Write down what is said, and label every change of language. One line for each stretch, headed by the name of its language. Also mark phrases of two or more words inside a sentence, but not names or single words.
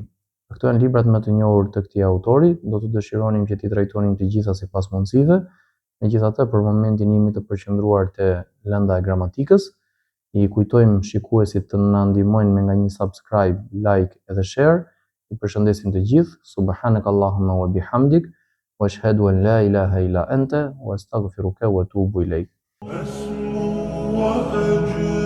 Albanian: Këto janë librat më të njohur të këtij autori, do të dëshironim që t'i trajtonim të gjitha sipas mundësive. Megjithatë, për momentin jemi të përqendruar te lënda e gramatikës. I kujtojmë shikuesit të na ndihmojnë me nga një subscribe, like edhe share. I përshëndesim të gjithë.
Arabic: سبحانك اللهم وبحمدك، وأشهد أن لا إله إلا أنت، وأستغفرك وأتوب إليك. أسمو وأجد